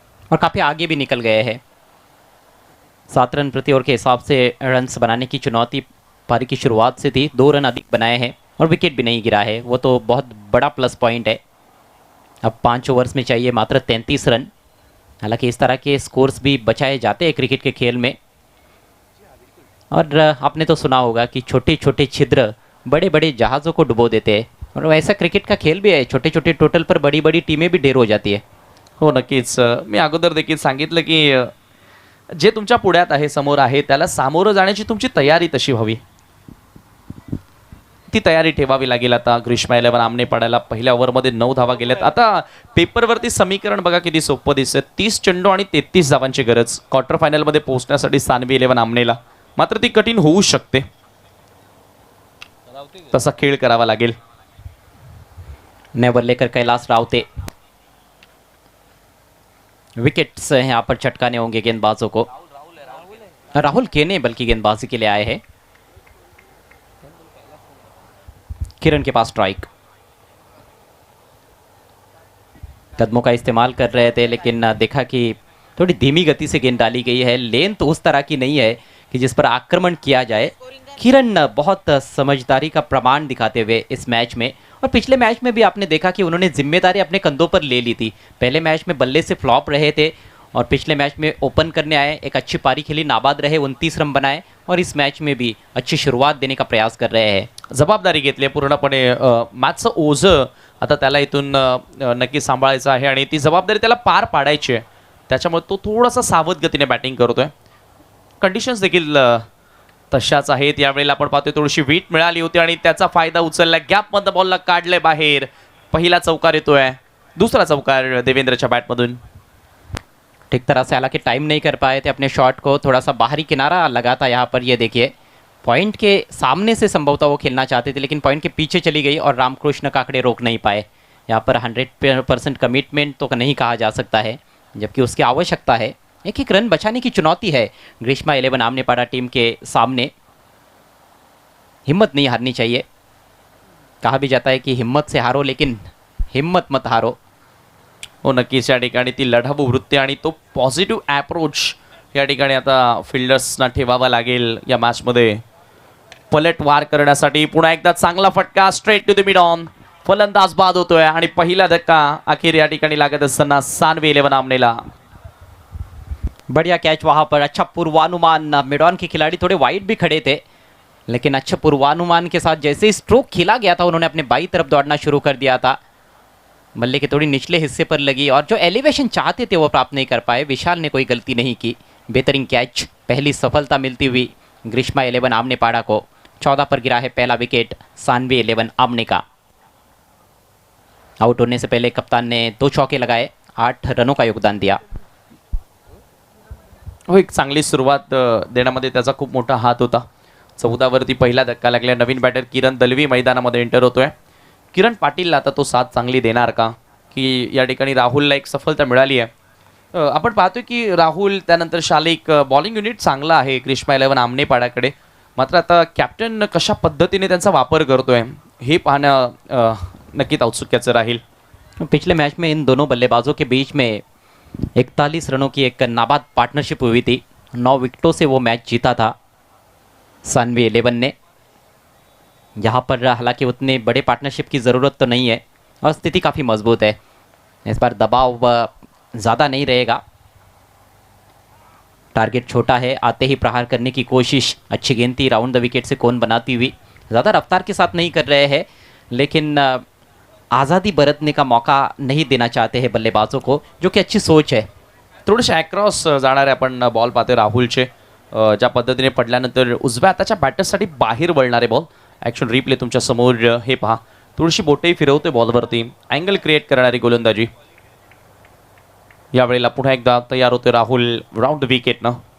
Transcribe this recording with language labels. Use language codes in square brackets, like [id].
[hi] और काफ़ी आगे भी निकल गए हैं। 7 रन प्रति ओवर के हिसाब से रन्स बनाने की चुनौती पारी की शुरुआत से थी, 2 रन अधिक बनाए हैं और विकेट भी नहीं गिरा है, वो तो बहुत बड़ा प्लस पॉइंट है। अब 5 ओवर्स में चाहिए मात्र 33 रन। हालांकि इस तरह के स्कोर्स भी बचाए जाते हैं क्रिकेट के खेल में, और आपने तो सुना होगा कि छोटे छोटे छिद्र बड़े बड़े जहाज़ों को डुबो देते हैं, और वैसा क्रिकेट का खेल भी है, छोटे छोटे टोटल पर बड़ी बड़ी टीमें भी ढेर हो जाती है। [mr] हो नक्कीच, मी अगोदर देखील सांगितलं की जे तुमच्या पुढ्यात आहे, समोर आहे, त्याला सामोरं जाण्याची तुमची तयारी तशी व्हावी, ती तयारी ठेवावी लागेल। आता ग्रीष्मा 11 आमने पाडायला पहिल्या ओव्हरमध्ये 9 धावा गेल्यात। आता पेपरवरती समीकरण बघा किती सोपं दिसतं, 30 चेंडू आणि 33 धावांची गरज क्वार्टर फायनलमध्ये पोहोचण्यासाठी सानवी 11 आमनेला, मात्र ती कठीण होऊ शकते, तसा खेळ करावा लागेल। [hi] नेवर लेकर कैलाश रावते, विकेट्स यहाँ पर चटकाने होंगे गेंदबाजों को। राहुल केने बल्कि गेंदबाजी के लिए आए हैं। किरण के पास स्ट्राइक, कदमों का इस्तेमाल कर रहे थे, लेकिन देखा कि थोड़ी धीमी गति से गेंद डाली गई है। लेन तो उस तरह की नहीं है कि जिस पर आक्रमण किया जाए। किरण बहुत समझदारी का प्रमाण दिखाते हुए इस मैच में, और पिछले मैच में भी आपने देखा कि उन्होंने जिम्मेदारी अपने कंधों पर ले ली थी। पहले मैच में बल्ले से फ्लॉप रहे थे और पिछले मैच में ओपन करने आए, एक अच्छी पारी खेली, नाबाद रहे, 29 रन बनाए, और इस मैच में भी अच्छी शुरुआत देने का प्रयास कर रहे हैं। [mr] जबाबदारी घेतली पूर्णपणे, मॅचचं ओझं आता त्याला इथून नक्की सांभाळायचं आहे आणि ती जबाबदारी त्याला पार पाडायची आहे. त्याच्यामुळे तो थोडासा सावध गतीने बॅटिंग करतोय. कंडिशन्स देखील तशाच आहेत. यावेळेला आपण पाहतोय थोडीशी वीट मिळाली होती आणि त्याचा फायदा उचलला. गॅपमधनं बॉलला काढलंय बाहेर. पहिला चौकार येतोय, दुसरा चौकार देवेंद्रच्या बॅटमधून. [hi] ठीक तरह से हालांकि टाइम नहीं कर पाए थे अपने शॉट को, थोड़ा सा बाहरी किनारा लगा था यहाँ पर. ये देखिए पॉइंट के सामने से संभवतः वो खेलना चाहते थे, लेकिन पॉइंट के पीछे चली गई और रामकृष्ण काकड़े रोक नहीं पाए. यहाँ पर 100% कमिटमेंट तो नहीं कहा जा सकता है, जबकि उसकी आवश्यकता है. एक एक रन बचाने की चुनौती है ग्रीष्मा 11 आमनेपाड़ा टीम के सामने. हिम्मत नहीं हारनी चाहिए. कहा भी जाता है कि हिम्मत से हारो, लेकिन हिम्मत मत हारो. [mr] हो, नक्कीच या ठिकाणी ती लढाऊ वृत्ती आणि तो पॉझिटिव्ह ॲप्रोच या ठिकाणी आता फिल्डर्सना ठेवावा लागेल या मॅचमध्ये. पलटवार करण्यासाठी पुन्हा एकदा चांगला फटका [en] Straight to the mid on. [mr] फलंदाज बाद होतोय आणि पहिला धक्का अखेर या ठिकाणी लागत असताना सानवी 11 आमनेला. [hi] बढ़िया कैच वहाँ पर. अच्छा पूर्वानुमान. मिड ऑन के खिलाड़ी थोड़े वाइड भी खड़े थे, लेकिन अच्छा पूर्वानुमान के साथ जैसे ही स्ट्रोक खेला गया था उन्होंने अपने बाई तरफ दौड़ना शुरू कर दिया था. बल्ले के थोड़ी निचले हिस्से पर लगी और जो एलिवेशन चाहते थे वो प्राप्त नहीं कर पाए. विशाल ने कोई गलती नहीं की. बेहतरीन कैच. पहली सफलता मिलती हुई ग्रीष्मा 11 आमनेपाड़ा को. 14 पर गिरा है पहला विकेट सानवी 11 आमने का. आउट होने से पहले कप्तान ने 2 चौके लगाए, 8 रनों का योगदान दिया. [mr] हो, एक चांगली सुरुवात देण्यामध्ये त्याचा खूप मोठा हात होता. 14 वरती पहिला धक्का लागला. नवीन बॅटर किरण दलवी मैदानामध्ये एंटर होतोय. किरण पाटीलला आता तो साथ चांगली देणार का, की या ठिकाणी राहुलला एक सफलता मिळाली आहे. आपण पाहतोय की राहुल त्यानंतर शालिक बॉलिंग युनिट चांगला आहे ग्रीष्मा 11 आमनेपाडाकडे. मात्र आता कॅप्टन कशा पद्धतीने त्यांचा वापर करतोय हे पाहणं नक्कीच औत्सुक्याचं राहील. [hi] पिछले मैच में इन दोनों बल्लेबाजों के बीच में 41 रनों की एक नाबाद पार्टनरशिप हुई थी. 9 विकेटों से वो मैच जीता था सानवी 11 ने. यहाँ पर हालांकि उतने बड़े पार्टनरशिप की ज़रूरत तो नहीं है और स्थिति काफ़ी मजबूत है. इस बार दबाव ज़्यादा नहीं रहेगा. टारगेट छोटा है, आते ही प्रहार करने की कोशिश. अच्छी गेंद थी राउंड द विकेट से कोन बनाती हुई. ज़्यादा रफ्तार के साथ नहीं कर रहे हैं, लेकिन आज़ादी बरतने का मौका नहीं देना चाहते हैं बल्लेबाजों को, जो कि अच्छी सोच है. [mr] थोडेसे अक्रॉस जाणारे आपण बॉल पाहतोय राहुलचे. ज्या पद्धतीने पडल्यानंतर उजव्या हाताच्या बॅटर्ससाठी बाहेर वळणारे बॉल. ॲक्शन रिप्ले तुमच्या समोर हे पहा. थोडीशी बोटही फिरवते बॉलवरती. अँगल क्रिएट करणारी गोलंदाजी. यावेळेला पुन्हा एकदा तयार होते राहुल राऊंड विकेटनं.